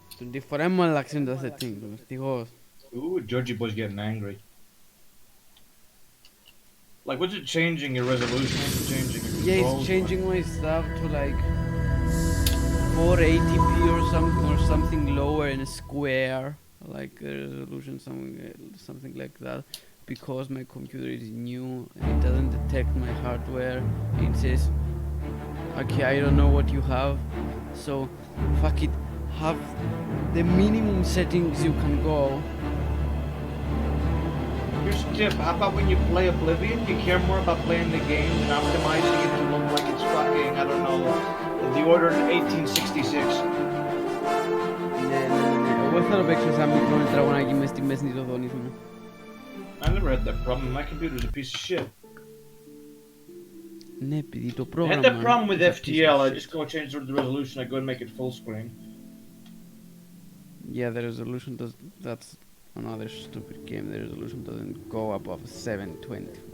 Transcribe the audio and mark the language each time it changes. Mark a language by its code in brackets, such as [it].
[el] Τη φορά μου αλλάξουν τα settings, ευτυχώς. [en] Ooh, Georgie boy's getting angry. Like, what's it changing your resolution? What's it changing your controls? Yeah, it's changing my stuff to like 480p or something lower in a square, like resolution, something like that, because my computer is new and it doesn't detect my hardware. It says, okay, I don't know what you have, so fuck it, have the minimum settings you can go. Here's a tip. How about when you play Oblivion, you care more about playing the game than optimizing it to look like it's fucking, I don't know, the order 1866. [el] Ναι. Εγώ θέλω να παίξω σαν μικρό τετραγωνάκι μες στη μέση της οθόνης μου. [en] I never had that problem. My computer's a piece of shit. [el] Ναι, επειδή το [en] I [el] πρόγραμμα... [en] had that problem with FTL. I just go change the resolution. I go and make it full screen. Yeah, the resolution does... That's another stupid game. The resolution doesn't go above 720.